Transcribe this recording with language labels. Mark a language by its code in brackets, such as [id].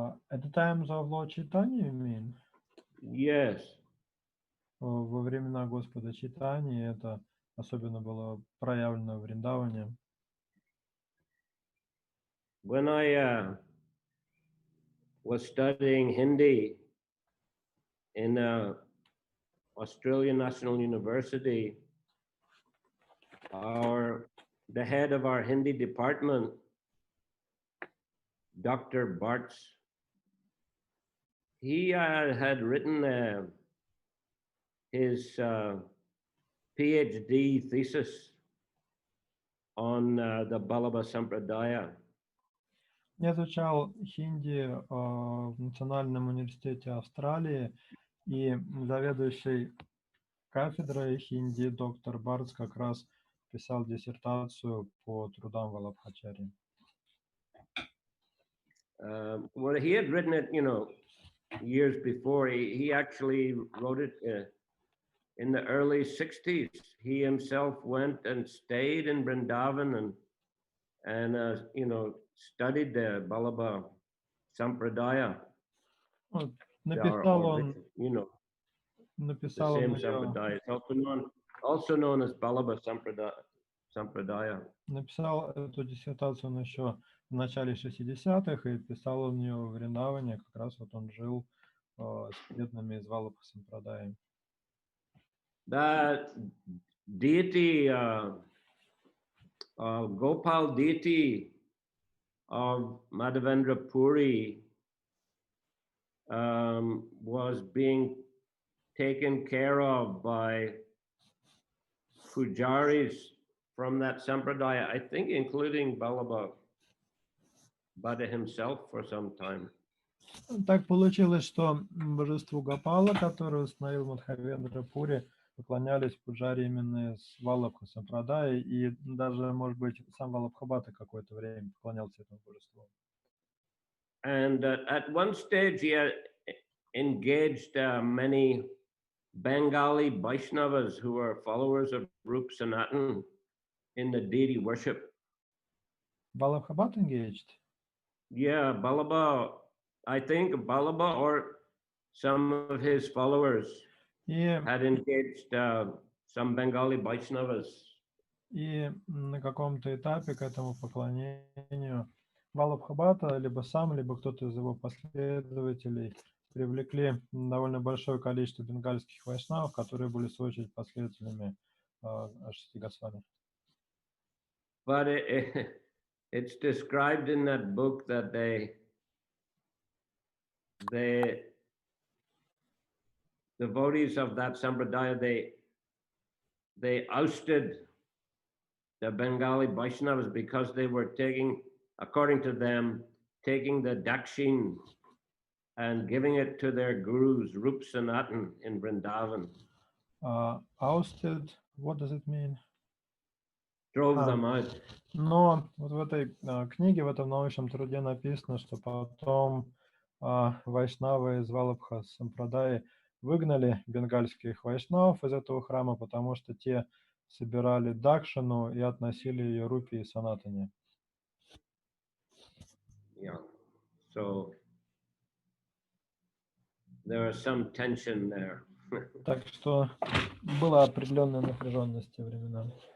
[en] At the times of Lord Chaitanya, you mean? Yes. [ru] Во времена Господа Чайтаньи это особенно было проявлено в Вриндаване. [en] When I was studying Hindi in Australian National University, the head of our Hindi department, Dr. Bartz, he had written his PhD thesis on the Balaba Sampradaya. [ru] Я изучал хинди в Национальном университете Австралии, и заведующий кафедрой хинди доктор Барц как раз писал диссертацию по трудам Валабхачари. [en] Well, he had written it, years before. He actually wrote it in the early 60s. He himself went and stayed in Vrindavan and studied the Balaba Sampradaya. [ru] Вот, [en] or [ru] написал он, [en] the [ru] написал [en] same [ru] он ее, [en] Sampradaya. It's also known as Balaba Sampradaya. [ru] написал эту диссертацию он еще в начале 60-х, и писал он ее в Вриндаване, как раз вот он жил с преданными из Валабха Сампрадая. [en] The deity, Gopal deity of Madhavendra Puri was being taken care of by pujaris from that sampradaya, I think including Ballabha himself for some time. [ru] Так получилось, что божеству Гопала, которое установил Мадхавендра Пури, поклонялись пуджари именно из Валабха Сампрадая, и даже, может быть, сам Валабхабхата какое-то время поклонялся этому божеству. [en] And at one stage he had engaged many Bengali Vaishnavas who were followers of Rup Sanatan in the deity worship. Валабхабхат engaged? Yeah, Ballabha, I think Ballabha or some of his followers had engaged some Bengali Vaishnavas. [ru] И на каком-то этапе к этому поклонению Валабхабхата либо сам, либо кто-то из его последователей привлекли довольно большое количество бенгальских вайшнавов, которые были в свою очередь последователями Шести Госвами. [en] But it's described in that book that the devotees of that sampradaya, they ousted the Bengali Vaishnavas because they were taking, according to them, taking the dakshin and giving it to their gurus, Rup Sanatan in Vrindavan. Ousted, what does it mean? Drove them out. [ru] Но вот в этой книге, в этом научном труде написано, что потом вайшнавы из Валабха Сампрадаи выгнали бенгальских вайшнавов из этого храма, потому что те собирали дакшину и относили ее Рупи и Санатане. [en] Yeah. So there was some tension there. [ru] Так что была определенная напряженность в те времена.